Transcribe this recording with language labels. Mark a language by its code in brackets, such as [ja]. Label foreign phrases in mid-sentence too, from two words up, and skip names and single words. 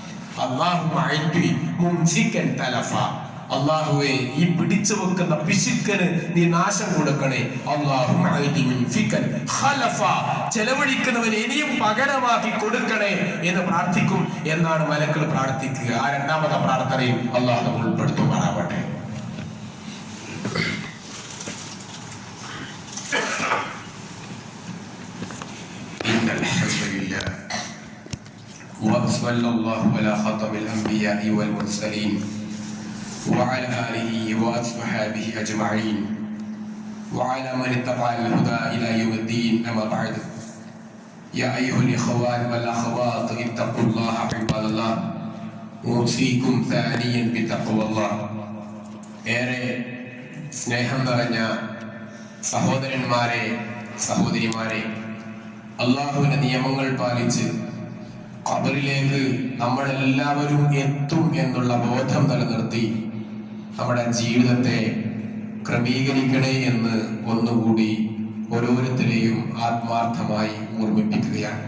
[ml] അള്ളാഹുവേ, ഈ പിടിച്ചു വെക്കുന്ന പിശുക്കന് നീ നാശം കൊടുക്കണേ. ചെലവഴിക്കുന്നവന് ഇനിയും പകരമാക്കി കൊടുക്കണേ എന്ന് പ്രാർത്ഥിക്കും എന്നാണ് മലക്കൾ പ്രാർത്ഥിക്കുക. ആ രണ്ടാമത്തെ പ്രാർത്ഥനയും അള്ളാഹു ഉൾപ്പെടുത്തുമാറാവട്ടെ. [ar] وصلى الله على خاتم الأنبياء والمرسلين وعلى آله وأصحابه أجمعين وعلى من اتبع الهدى إلى يوم الدين. أما بعد، يا أيها الإخوان والأخوات اتقوا الله عباد الله أوصيكم ثانيا بتقوى الله. [ml] ഏറെ സ്നേഹം നിറഞ്ഞ സഹോദരന്മാരെ, സഹോദരിമാരെ, അള്ളാഹുവിന്റെ നിയമങ്ങൾ പാലിച്ച് ഖബറിലേക്ക് നമ്മളെല്ലാവരും എത്തും എന്നുള്ള ബോധം നിലനിർത്തി നമ്മുടെ ജീവിതത്തെ ക്രമീകരിക്കണേ എന്ന് ഒന്നുകൂടി ഓരോരുത്തരെയും ആത്മാർത്ഥമായി ഓർമ്മിപ്പിക്കുകയാണ്.